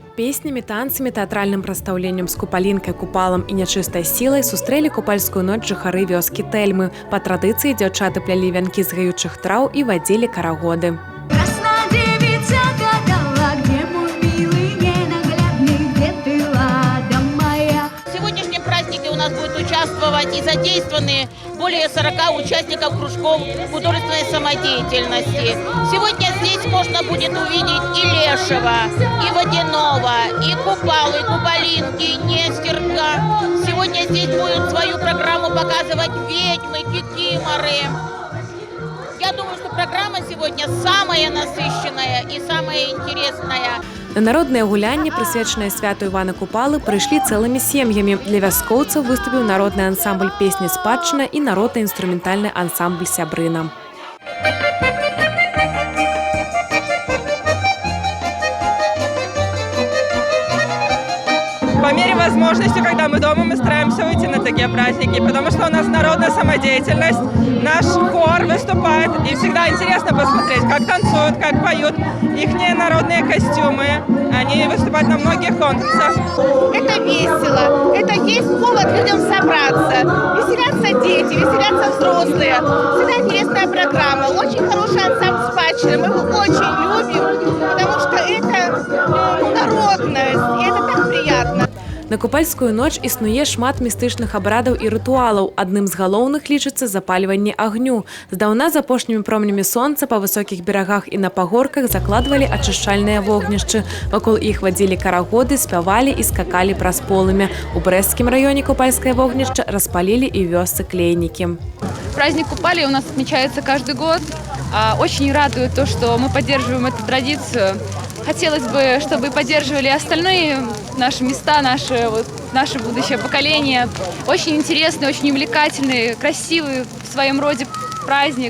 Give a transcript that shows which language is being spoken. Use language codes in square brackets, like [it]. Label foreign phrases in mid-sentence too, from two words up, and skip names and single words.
[be] песнямі, танцамі, тэатральным прадстаўленнем з купалінкай, купалам і нячыстай сілай сустрэлі купальскую ноч жыхары вёскі Тэльмы. Па традыцыі дзяўчаты плялі вянкі з гаючых траў і вадзілі карагоды. [ru] У нас будет участвовать и задействованы более 40 участников кружков художественной самодеятельности. Сегодня здесь можно будет увидеть и Лешего, и Водяного, и Купалу, и Купалинки, и Нестерка. Сегодня здесь будут свою программу показывать ведьмы, кикиморы. Я думаю, что программа сегодня самая насыщенная и самая интересная. [be] На народныя гулянні, прысвечаныя святу Івана Купалы, прыйшлі цэлымі сем'ямі. Для вяскоўцаў выступіў народны ансамбль песні «Спадчына» і народны інструментальны ансамбль «Сябрына». [ru] По мере возможности, когда мы дома, мы стараемся выйти на такие праздники, потому что у нас народная самодеятельность, наш хор выступает, и всегда интересно посмотреть, как танцуют, как поют, их народные костюмы, они выступают на многих конкурсах. Это весело, это есть повод людям собраться, веселятся дети, веселятся взрослые, всегда интересная программа, очень хороший ансамбль «Спадчина», мы его очень любим, потому что это народность, и это так приятно. [be] На купальскую ноч існуе шмат містычных абрадаў і рытуалаў. Адным з галоўных лічыцца запальванне агню. Здаўна з апошнімі промнямі сонца па высокіх берагах і на пагорках закладвалі ачышчальныя вогнішчы. Вакол іх вадзілі карагоды, спявалі і скакалі праз полымя. У Брэсцкім раёне купальскае вогнішча распалілі і вёсцы Клейнікі. [ru] Праздник Купали у нас отмечается каждый год. Очень радует то, что мы поддерживаем эту традицию. Хотелось бы, чтобы поддерживали остальные наши места, наше будущее поколение. Очень интересный, очень увлекательный, красивый в своем роде праздник.